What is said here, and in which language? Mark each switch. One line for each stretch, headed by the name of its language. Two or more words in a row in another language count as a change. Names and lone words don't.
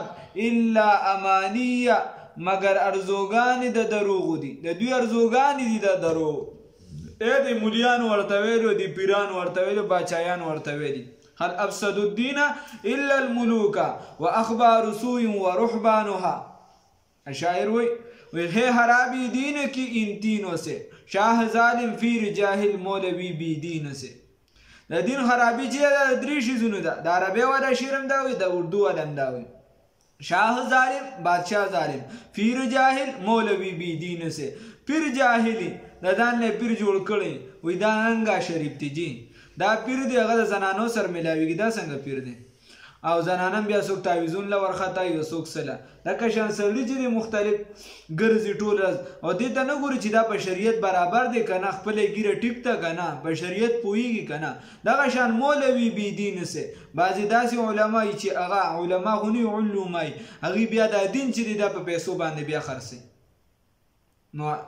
Arabic: الا امانیه
Pashto: مگر ارزوګانې د دروغو دي د دوی ارزوګانې دي د دروغ د مولیانو ورته ویلو دي پیرانو ورته ویلو باچایانو ورته ویلي
Arabic: هل افسد الدین الا الملوک واخبار سوء ورهبانها
Pashto: شاعر وی
Urdu: ہے خرابی دین کی ان تینوں سے شاہ ظالم پیر جاہل مولوی بی دین سے
Pashto: د دین خرابی چې د درې شیزونو ده د عربي والا شعر هم دا وي د اردو والا هم دا وي
Urdu: شاہ ظالم بادشاہ ظالم پیر جاہل مولوی بی دین سے
Pashto: پیر جاہلی د ځان نه پیر جوړ کړی وی دا ننګا شریف دی جی دا پیر دی هغه د زنانو سره ملاویږي دا څنګه پیر دی او زنانم بیا څوک تعویذون له ورخطا یو څوک سله لکه شان سړي چې مختلف ګرځي ټول ورځ او دې ته نه ګوري چې دا په شریعت برابر دی که نه خپله ګیره ټیک ته که نه په شریعت پوهېږي که نه دغه شان مولوي بې دین سه بعضې داسې علما یي چې هغه علما خو نه علوما یي هغوی بیا دا دین چې دی دا په پیسو باندې بیا خرڅوي نو